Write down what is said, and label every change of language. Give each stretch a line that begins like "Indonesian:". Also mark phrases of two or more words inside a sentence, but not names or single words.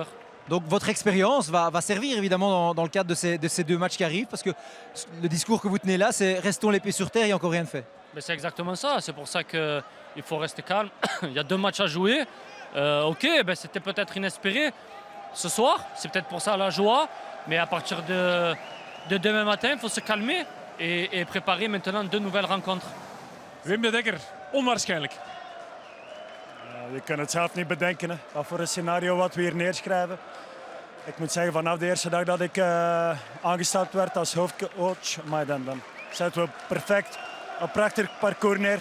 French: Donc votre expérience va servir évidemment dans le cadre de ces 2 matchs qui arrivent, parce que le discours que vous tenez là, c'est restons l'épée sur terre, il n'y a encore rien de fait. Ben, c'est exactement ça. C'est pour ça qu'il faut rester calme. Il y a 2 matchs à jouer. Ok, ben, c'était peut-être inespéré ce soir. C'est peut-être pour ça la joie. Mais à partir de demain matin, il faut se calmer et préparer maintenant 2 nouvelles rencontres.
Dutch: Wim de Dekker, onwaarschijnlijk. We kunnen het zelf niet bedenken, hè. Wat voor een scenario wat we hier neerschrijven. Ik moet zeggen, vanaf de eerste dag dat ik aangesteld werd als hoofdcoach, maar dan zetten we perfect een prachtig parcours neer.